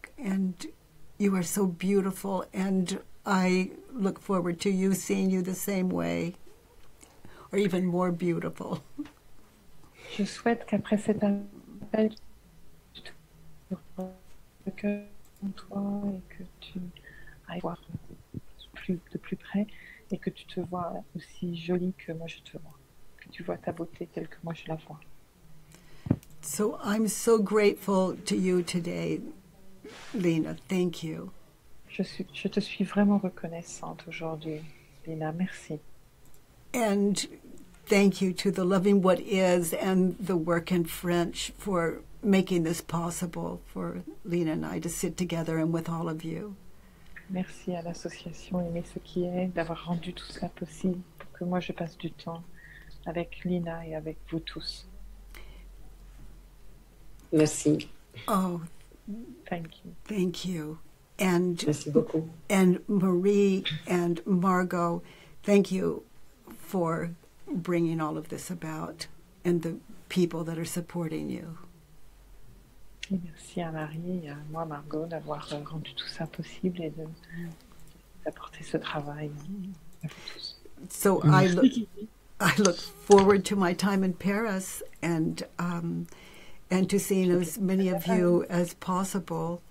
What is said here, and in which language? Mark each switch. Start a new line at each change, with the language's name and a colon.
English: And you are so beautiful, and I look forward to you seeing you the same way, or even more beautiful.
French: Je souhaite qu'après cet appel, tu te recueilles en toi et que tu ailles voir de plus près et que tu te vois aussi jolie que moi je te vois, que tu vois ta beauté telle que moi je la vois.
English: So I'm so grateful to you today, Lena. Thank you.
French: Je te suis vraiment reconnaissante aujourd'hui, Lena. Merci.
English: And thank you to the Loving What Is and the work in French for making this possible for Lena and I to sit together and with all of you.
French: Merci à l'association Aimer ce qui est d'avoir rendu tout cela possible pour que moi je passe du temps avec Lena et avec vous tous. Merci. Oh,
English: thank you. Thank you. And
French: merci beaucoup.
English: And Marie and Margot, thank you for bringing all of this about and the people that are supporting you.
French: Et merci à Marie et à moi, Margot, d'avoir rendu tout ça possible et d'apporter ce travail à vous tous.
English: So I look forward to my time in Paris and to seeing as many of you as possible.